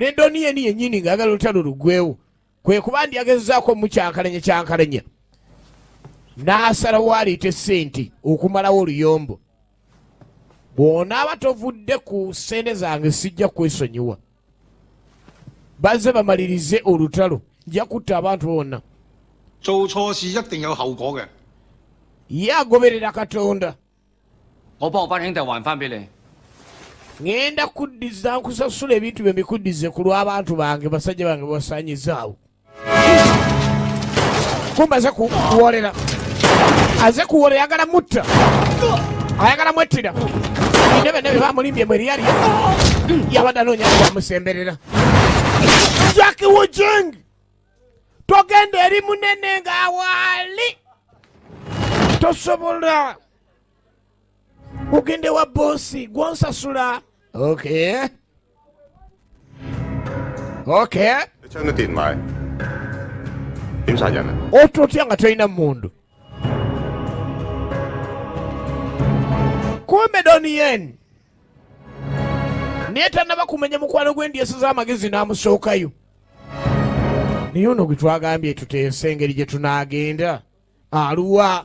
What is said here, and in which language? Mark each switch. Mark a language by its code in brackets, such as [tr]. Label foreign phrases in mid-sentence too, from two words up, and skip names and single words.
[lg] Ne Donnie yennyini ng'ayagala olutalo luggwewo. Kwe kuba ndi yagezaako kyankalanya n'asalawo aleete sente okumalawo oluyombo. Bw'onaaba tovudde ku sente zange sijja kwesonyiwa. Bazze bamalirize olutalo, nja kutta abantu bonna. [yue] 做錯事一定有後果嘅。 [lg] Ye agoberera Katonda. [yue] 我幫我班兄弟還翻俾你。 [lg] Ngenda kuddiza nkusasula ebintu bye mbikuddize ku lw'abantu bange basajja bange basanyizaawo. Kumba aze kuwolera. Aze kuwolera ayagala mutta. Ayagala mwettira. Intebe bamulimbye mwe lyali. Yabadde anoonya amusemberera. Jackie Wujing! Togenda eri munene ng'awaali. Tosobola. Ogende wa bosi gwonsasula. Okay. [yue] 你將啲電埋，點殺人啊？ [lg] Ototya nga tolina mmundu. Kumbe Donnie naye tannaba kumenya mukwano gw'endyesa z'amagezi n'amusookayo. Naye ono gwe twagambye tuteese engeri gye tunaagenda aluwa.